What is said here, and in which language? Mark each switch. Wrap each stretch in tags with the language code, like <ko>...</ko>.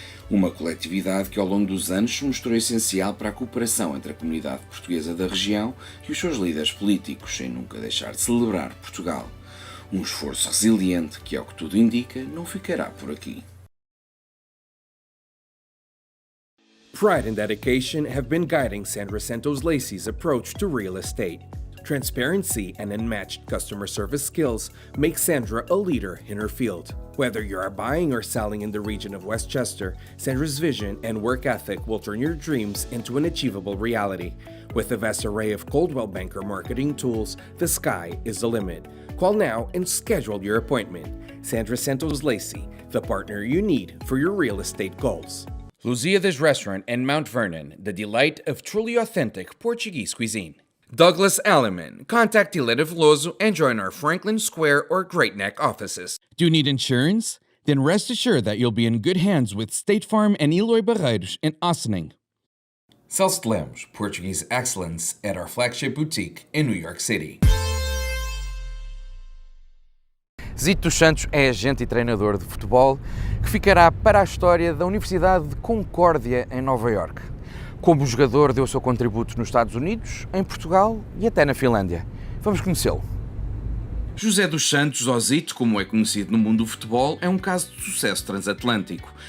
<pt>Uma coletividade que ao longo dos anos se mostrou essencial para a cooperação entre a comunidade portuguesa da região e os seus líderes políticos, sem nunca deixar de celebrar Portugal. Um esforço resiliente que, ao que tudo indica, não ficará por aqui.</pt> <en>Pride and dedication have been guiding Sandra Santos Lacey's approach to real estate. Transparency and unmatched customer service skills make Sandra a leader in her field. Whether you are buying or selling in the region of Westchester, Sandra's vision and work ethic will turn your dreams into an achievable reality. With a vast array of Coldwell Banker marketing tools, the sky is the limit. Call now and schedule your appointment. Sandra Santos Lacey, the partner you need for your real estate goals. Lusíadas Restaurant in Mount Vernon, the delight of truly authentic Portuguese cuisine. Douglas Alleman. Contact Ileta Veloso and join our Franklin Square or Great Neck offices. Do you need insurance? Then rest assured that you'll be in good hands with State Farm and Eloy Barreiros in Ossining. Celso Lemos, Portuguese excellence at our flagship boutique in New York City.</en> <pt>Zito dos Santos é agente e treinador de futebol que ficará para a história da Universidade de Concórdia em Nova Iorque. Como jogador deu o seu contributo nos Estados Unidos, em Portugal e até na Finlândia. Vamos conhecê-lo. José dos Santos, ou Zito, como é conhecido no mundo do futebol, é um caso de sucesso transatlântico.</pt>